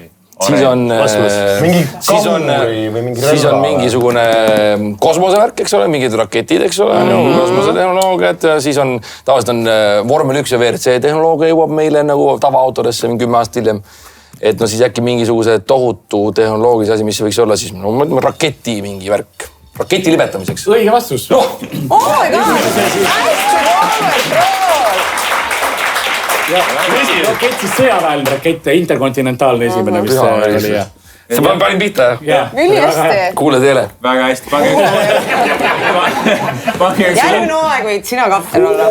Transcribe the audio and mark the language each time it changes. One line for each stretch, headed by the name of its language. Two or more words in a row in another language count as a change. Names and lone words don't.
Estonian: Siis on mingisugune kosmosevärk, eks ole, mingid raketid, eks ole, kosmosetehnoloogiad. Siis on, tavaliselt on Vormel 1 ja WRC tehnoloogia jõuab meile nagu tavaautodesse 10 aastat hiljem. Et no siis äkki mingisuguse tohutu tehnoloogilise asi, mis võiks olla siis raketi mingi värk. Raketi libetamiseks. Õige vastus.
English: Oh my god!
Estonian: Rakett siis sõjaväeline rakett, interkontinentaalne esimene, mis oli. See panin pihta, jah? Ülihästi. Kuule teele. Väga hästi. Järgmine aeg võid sina kapten olla.